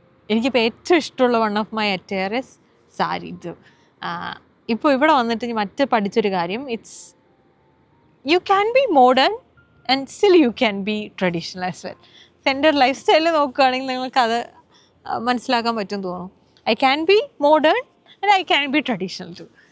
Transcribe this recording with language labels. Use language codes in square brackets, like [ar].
[ml] എനിക്കിപ്പോൾ ഏറ്റവും ഇഷ്ടമുള്ള [en] One of my attire is sari. [ml] ഇപ്പോൾ ഇവിടെ വന്നിട്ട് പഠിച്ചൊരു കാര്യം, [en] It's you can be modern and still you can be traditional as well. [ml] എൻ്റെ ഒരു ലൈഫ് സ്റ്റൈലിൽ നോക്കുകയാണെങ്കിൽ നിങ്ങൾക്കത് മനസ്സിലാക്കാൻ പറ്റും തോന്നുന്നു. [en] I can be modern and I can be traditional too.